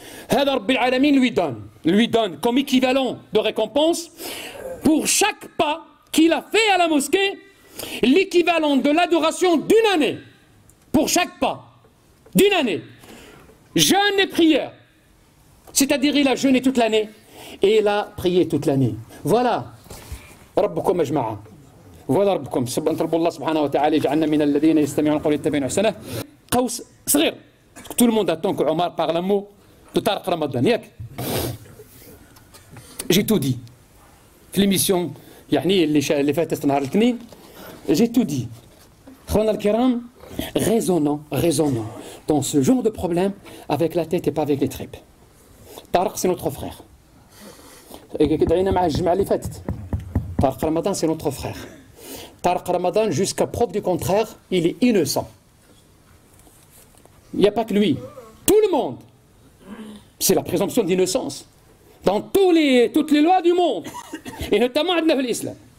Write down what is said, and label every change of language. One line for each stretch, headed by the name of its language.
Arabic: هذا رب العالمين
French: lui donne comme équivalent de récompense pour chaque pas qu'il a fait à la mosquée, l'équivalent de l'adoration d'une année. Pour chaque pas d'une année. Jeûne et prière. C'est-à-dire il a jeûné toute l'année et il a prié toute l'année.
Arabic: Voilà ربكم يا جماعة. Voilà ربكم. نطلبوا الله سبحانه وتعالى يجعلنا من الذين يستمعون القول يتبعون أحسنه. قوس صغير.
French: Tout le monde attend que Omar parle un mot de Tariq Ramadan. ياك. J'ai tout dit.
Arabic: في l'émission اللي فاتت نهار الاثنين.
French: J'ai tout dit.
Arabic: أخواننا الكرام,
French: raisonnons dans ce genre de problème avec la tête et pas avec les tripes. Tariq c'est notre frère.
Arabic: دعينا مع الجمعة اللي فاتت.
French: Tariq Ramadan c'est notre frère. Tariq Ramadan jusqu'à preuve du contraire, il est innocent. Il n'y a pas que lui. Tout le monde. C'est la présomption d'innocence. Dans toutes les lois du monde. Et notamment dans l'islam.